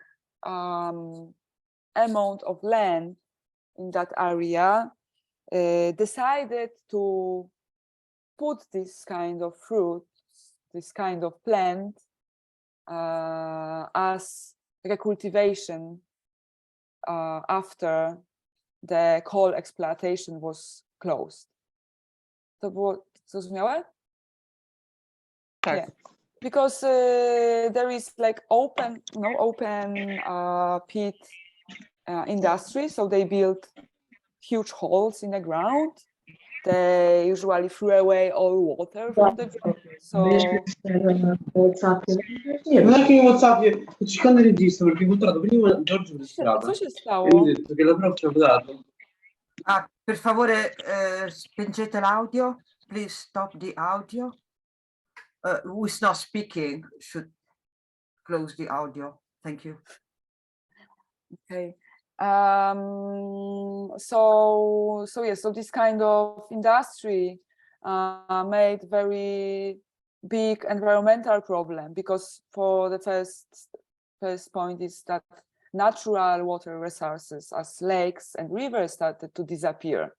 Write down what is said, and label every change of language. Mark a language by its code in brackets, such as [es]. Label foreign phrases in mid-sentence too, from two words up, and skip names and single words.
[en] amount of land in that area, decided to put this kind of fruit, this kind of plant, as recultivation after the coal exploitation was closed. [pl] To było zrozumiałe? Tak. [en] Yeah. Because there is like open pit industry, so they built huge holes in the ground. They usually threw away all water from the ground. So [it] Non è che in WhatsApp, cercando il registro perché purtroppo prima Giorgio mi strada [pl] co się [it] e [pl] stało? [it] mi ha detto che la prof ci ha dato. Per favore, spengete l'audio. [en] please stop the audio? Who is not speaking should close the audio. Thank you. Okay. So this kind of industry made very big environmental problem, because for the first point is that natural water resources as lakes and rivers started to disappear.